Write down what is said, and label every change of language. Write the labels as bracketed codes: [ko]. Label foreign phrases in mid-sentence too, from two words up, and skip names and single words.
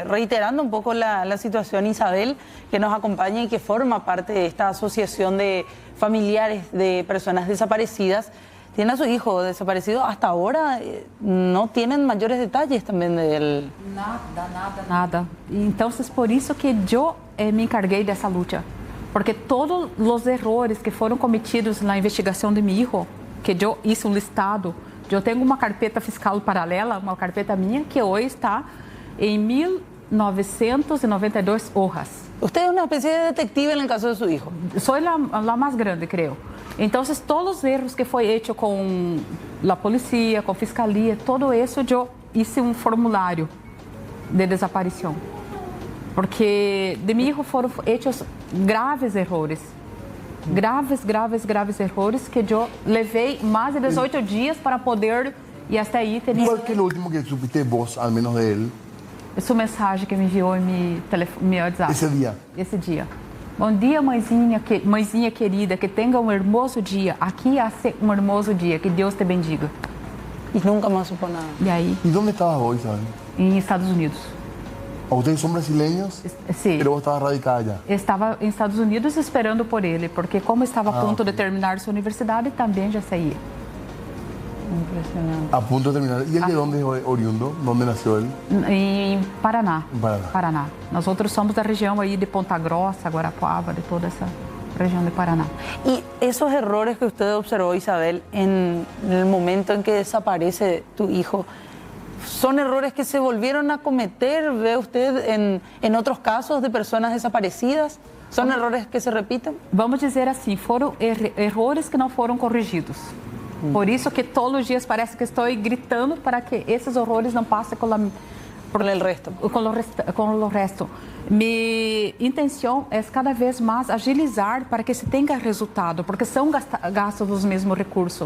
[es] Reiterando un poco la situación, Isabel, que nos acompaña y que forma parte de esta asociación de familiares de personas desaparecidas. Tiene a su hijo desaparecido. Hasta ahora no tienen mayores detalles también de él. [pt] Nada. Entonces, por isso que eu me encarguei dessa luta. Porque todos os errores que foram cometidos na investigação de meu filho, que eu hice um listado, eu tenho uma [es] carpeta fiscal [pt] paralela, uma carpeta minha, que hoje está em 1992 hojas. [es] Usted es una especie de detective en el caso de su hijo. Soy la más grande, creo. [pt] Entonces, todos os erros que foi hecho com a polícia, com a fiscalia, todo isso, eu hice um formulário de desaparição. Porque de meu hijo foram [es] hechos graves errores. [pt] Graves errores que eu levei mais de 18 dias para poder e até aí ter... [es] ¿Cuál que es lo último que supiste vos, al menos de él? [pt] Essa mensagem que me enviou em meu WhatsApp. Esse dia? Esse dia. Bom dia, mãezinha querida, que tenha um hermoso dia. Aqui hace um hermoso dia, que Deus te bendiga. [es] Y nunca más supo nada. [pt] E aí? [es] ¿Y dónde estabas vos, Isabel? [pt] Em Estados Unidos. [es] ¿Ustedes son brasileños? [pt] Sim. [es] Pero vos estabas radicada allá. [pt] Estava em Estados Unidos esperando por ele, porque como estava a ponto de terminar sua universidade, também já saía. [es] Impresionante. A punto de terminar. ¿Y él de dónde es oriundo? ¿Dónde nació él? [pt] Em Paraná. Em Paraná. Paraná. Nós outros somos da região aí de Ponta Grossa, Guarapuava, de toda essa região de Paraná. [es] Y esos errores que usted observó, Isabel, en el momento en que desaparece tu hijo, ¿son errores que se volvieron a cometer, ve usted, en otros casos de personas desaparecidas? ¿Son errores que se repiten? [pt] Vamos dizer assim, foram errores que não foram corrigidos. Por isso que todos os dias parece que estou gritando para que esses horrores não passem [es] Por el resto. [pt] com o resto. Minha intenção é cada vez mais agilizar para que se tenha resultado, porque são gastos os mesmos recursos.